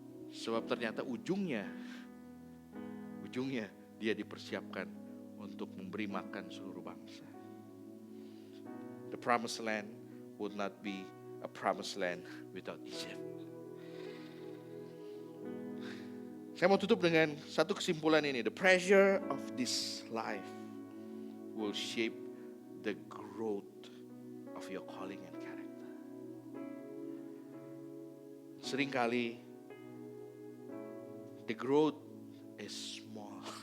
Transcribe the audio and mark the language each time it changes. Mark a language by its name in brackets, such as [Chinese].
[Indonesian] Sebab ternyata ujungnya dia dipersiapkan untuk memberi makan seluruh bangsa. [English] The promised land would not be a promised land without Egypt. [Indonesian] Saya mau tutup dengan satu kesimpulan ini. [English] The pressure of this life will shape the growth of your calling and character. [Indonesian] Seringkali [English] the growth is small.